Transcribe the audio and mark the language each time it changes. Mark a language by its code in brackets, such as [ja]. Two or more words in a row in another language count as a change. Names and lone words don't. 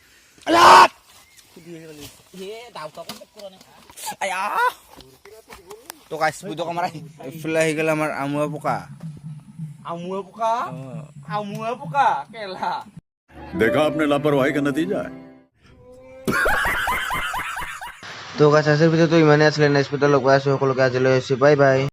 [as] তো গাইছ ভিডিঅ' কামাৰ এইফালে আহি গ'ল আমাৰ আমুৱা পোকা আমুয়া পোকা কেলা [hi] देखा आपने लापरवाही का नतीजा है [as] তো গাইছ আজিৰ ভিডিঅ'টো ইমানেই আছিলে নেক্সট ভিডিঅ' লগ পাই আছো সকলোকে আজিলৈ বাই বাই